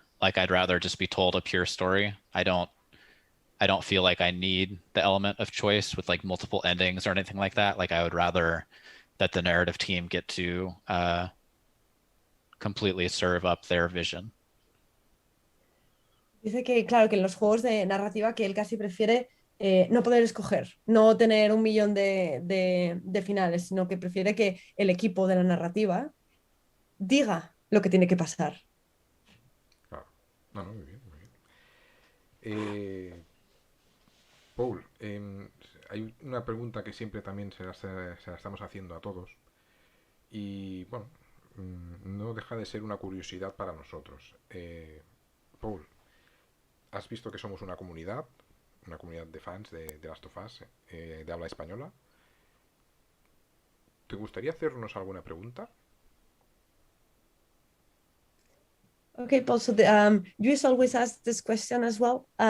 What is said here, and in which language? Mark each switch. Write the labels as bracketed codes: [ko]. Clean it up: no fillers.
[en] Like I'd rather just be told a pure story. I don't feel like I need the element of choice with like multiple endings or anything like that. Like I would rather that the narrative team get to completely serve up their vision. [es] dice que, claro, que en los juegos de narrativa que él casi prefiere no poder escoger, no tener un millón de finales, sino que prefiere que el equipo de la narrativa diga lo que tiene que pasar. Claro. No, no, muy bien, muy bien. Paul, hay una pregunta que siempre también se la estamos haciendo a todos y, bueno, no deja de ser una curiosidad para nosotros. Paul, has visto que somos una comunidad de fans de Last of Us, de habla española. ¿Te gustaría hacernos alguna pregunta? [en] Okay, Paul, so you always ask this question as well.